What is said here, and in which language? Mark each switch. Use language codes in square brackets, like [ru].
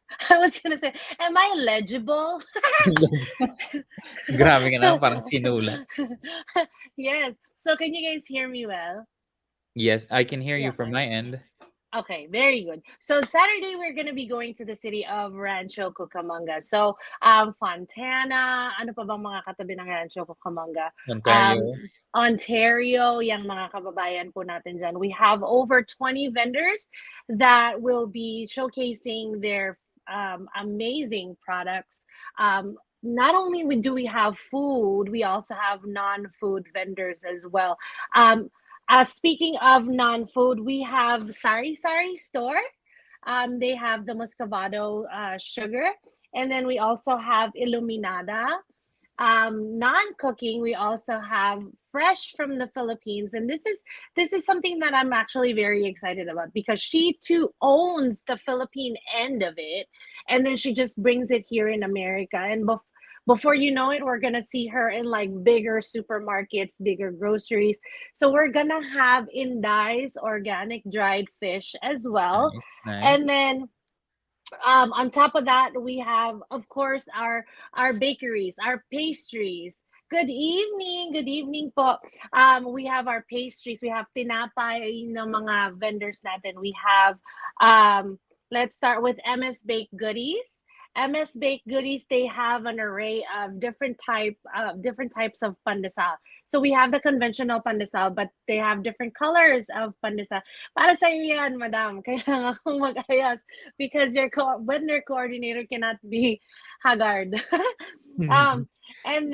[en] I was gonna say, am I legible? [tl] Grabe ka na, parang sinulat. [en] Yes. So can you guys hear me well? Yes, I can hear you from my end. Okay, very good. So Saturday we're gonna be going to the city of Rancho Cucamonga. [tl] So Fontana, ano pa bang mga katabi ng Rancho Cucamonga? Ontario, yung mga kababayan po natin dyan. [en] We have over 20 vendors that will be showcasing their amazing products. not only do we have food, we also have non-food vendors as well. Speaking of non-food, we have Sari Sari store. They have the muscovado sugar, and then we also have Illuminada. Non-cooking, we also have fresh from the Philippines, and this is something that I'm actually very excited about because she too owns the Philippine end of it, and then she just brings it here in America. And before you know it, we're gonna see her in like bigger supermarkets, bigger groceries. So we're gonna have Indai's organic dried fish as well, Nice, nice. and then on top of that, we have, of course, our bakeries, our pastries. Good evening po. We have our pastries. We have [tl] tinapay ng mga vendors natin. [en] We have, let's start with MS Baked Goodies. MS Baked Goodies, they have an array of different types of pandesal. So we have the conventional pandesal, but they have different colors of pandesal. [tl] Para sa iyo yan, madam. Kailangan kong mag-ayos [en] because your vendor coordinator cannot be haggard. And